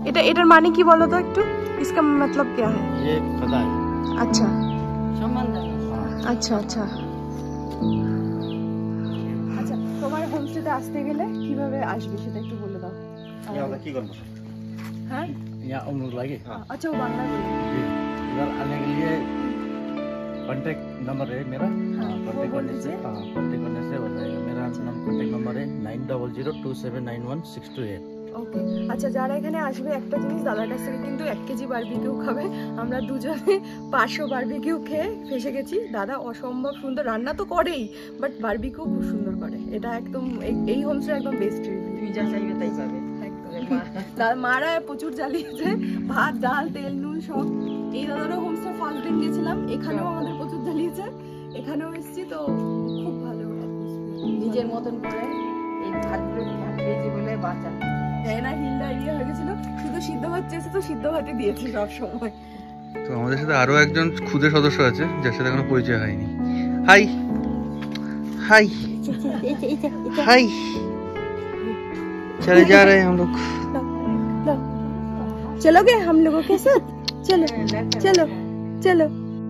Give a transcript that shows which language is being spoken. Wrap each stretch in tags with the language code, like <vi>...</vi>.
<bn>এটার মানে কি বলো তো একটু,</bn> <hi>इसका मतलब क्या है? ये पता है। अच्छा अच्छा अच्छा</hi> <bn>আচ্ছা, তোমার হোমস্টেতে আসতে গেলে কিভাবে আসবে সেটা একটু বলে দাও।</bn> <hi>यहाँ की करना है? यहाँ उम्र लगे। अच्छा वो बांग्ला बोले। इधर आने के लिए कांटेक्ट नंबर है मेरा। कांटेक्ट करने से हो जाएगा। मेरा कांटेक्ट नंबर है 9002791628।</hi> <bn>ওকে আচ্ছা, যারা এখানে আসবে একটা জিনিস, দাদার কাছ থেকে কিন্তু 1 কেজি বারবিকিউ খাবে। আমরা দুজনে 500 বারবিকিউ খেয়ে ফেসে গেছি। দাদা অসম্ভব সুন্দর রান্না তো করেই, বাট বারবিকিউ খুব সুন্দর করে। এটা একদম এই হোমস্টে একদম বেস্ট রিভিউ। তুই যা চাইবে তাই পাবে। মারা প্রচুর জ্বালিয়েছে, ভাত ডাল তেল নুন সব। এই দাদারও হোমস্টে ফার্স্ট দিন গেছিলাম, এখানেও আমাদের প্রচুর জ্বালিয়েছে। এখানেও এসেছি তো খুব ভালো, নিজের মতন করে এই ভাতগুলো ভেজে বলে বাঁচা। হ্যাঁ না, হিলটা হয়ে গেছিল, শুধু সিদ্ধ ভাত চেয়েছে তো সিদ্ধ ভাতই দিয়েছি সব সময়। তো আমাদের সাথে আরো একজন খুদে সদস্য আছে যার সাথে এখনো পরিচয় হয়নি।</bn> <hi>হাই হাই হাই, चले जा रहे हैं हम लोग। चलोगे हम लोगों के साथ? चलो चलो चलो।</hi>